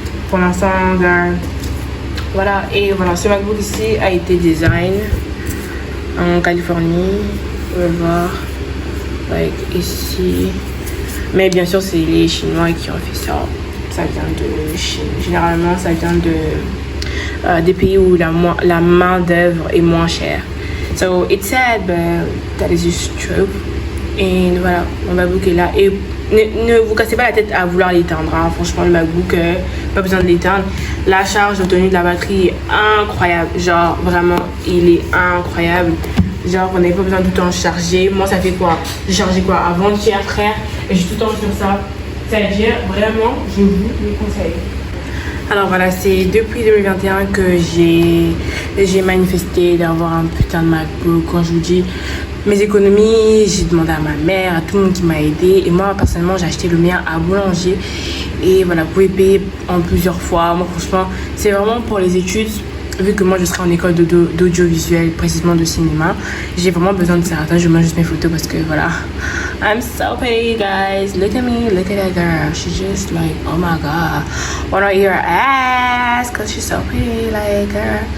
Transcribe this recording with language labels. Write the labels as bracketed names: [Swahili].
[French] Pour l'instant, voilà. Et voilà, ce MacBook ici a été design en Californie. Vous pouvez voir. Like, ici. Mais bien sûr, c'est les Chinois qui ont fait ça. Ça vient de Chine. Généralement, ça vient de des pays où la main d'œuvre est moins chère. [English] So it's sad, but that is just true. [French] Et voilà, mon MacBook est là. Et ne vous cassez pas la tête à vouloir l'éteindre. Hein. Franchement, le MacBook, pas besoin de l'éteindre. La charge d'autonomie de la batterie est incroyable. Genre, vraiment, il est incroyable. Genre, on n'avait pas besoin de tout le temps charger. Moi, ça fait quoi? J'ai chargé quoi? Avant-hier, frère. Et je suis tout le temps sur ça. C'est-à-dire, vraiment, je vous le conseille. Alors voilà, c'est depuis 2021 que j'ai manifesté d'avoir un putain de MacBook. Quand je vous dis mes économies, j'ai demandé à ma mère, à tout le monde qui m'a aidé. Et moi, personnellement, j'ai acheté le mien à Boulanger. Et voilà, vous pouvez payer en plusieurs fois. Moi, franchement, c'est vraiment pour les études. Vu que moi je serai en école d'audiovisuel, précisément de cinéma, j'ai vraiment besoin de ça. Attends, je mets juste mes photos parce que voilà. [English] I'm so pretty, guys. Look at me, look at that girl. She's just like, oh my god. Wanna eat her ass because she's so pretty, like girl.